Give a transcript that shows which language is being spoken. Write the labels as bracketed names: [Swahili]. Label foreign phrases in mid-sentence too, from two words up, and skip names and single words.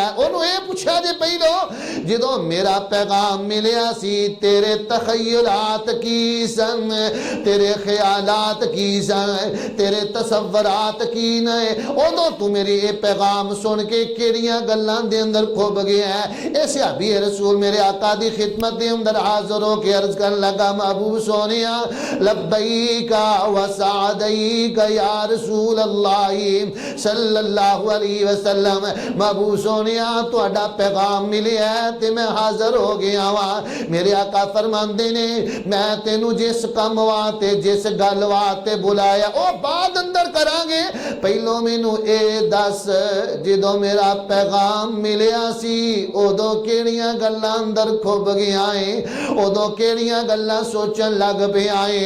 [Punjabi] ਓਨੂੰ ਯੇ ਪੁੱਛਾ ਜੇ ਪਹਿਲੋਂ ਜਦੋਂ ਮੇਰਾ ਪੈਗ਼ਾਮ ਮਿਲਿਆ ਸੀ ਤੇਰੇ ਤਖ਼ਯੁੱਲਾਤ ਕੀ ਸਨ, ਤੇਰੇ ਖ਼ਿਆਲਾਤ ਕੀ ਸਨ, ਤੇਰੇ ਤਸੱਵੁਰਾਤ ਕੀ ਨੇ, ਉਦੋਂ ਤੂੰ ਮੇਰੀ ਯੇ ਪੈਗ਼ਾਮ ਸੁਣ ਕੇ ਕੇੜ੍ਹੀਆਂ ਗੱਲਾਂ ਦੇ ਅੰਦਰ ਖੁੱਭ ਗਿਆ ਹੈ। ਏ ਸਹਾਬੀ ਰਸੂਲ ਮੇਰੇ ਆਕ਼ਾ ਦੀ ਖ਼ਿਦਮਤ ਦੇ ਅੰਦਰ ਹਾਜ਼ਿਰ ਹੋ ਕੇ ਅਰਜ਼ ਕਰਨ ਲੱਗਾ ਮਹਿਬੂਬ ਸੋਹਣਿਆ [Arabic] لبيك وسعديك يا رسول الله صلى الله عليه وسلم. [Punjabi] ਮਹਿਬੂਬ ਸੋਹਣਿਆ ਤੁਹਾਡਾ ਪੈਗ਼ਾਮ ਮਿਲਿਆ ਤੇ ਮੈਂ ਹਾਜ਼ਿਰ ਹੋ ਗਿਆ ਵਾ। ਮੇਰੇ ਆਕ਼ਾ ਫ਼ਰਮਾਂਦੇ ਨੇ ਮੈਂ ਤੈਨੂੰ ਜਿਸ ਕੰਮ ਵਾਸਤੇ ਜਿਸ ਗੱਲ ਵਾਸਤੇ ਬੁਲਾਇਆ ਓ ਬਾਅਦ ਅੰਦਰ ਕਰਾਂਗੇ, ਪਹਿਲੋਂ ਮੈਨੂੰ ਏ ਦੱਸ ਜਦੋਂ ਮੇਰਾ ਪੈਗ਼ਾਮ ਮਿਲਿਆ ਸੀ ਉਦੋਂ ਕੇੜ੍ਹੀਆਂ ਗੱਲਾਂ ਅੰਦਰ ਖੁੱਭ ਗਈਆਂ ਹੈ, ਉਦੋਂ ਕੇੜ੍ਹੀਆਂ ਗੱਲਾਂ ਸੋਚਣ ਲੱਗ ਪਿਆ ਹੈ।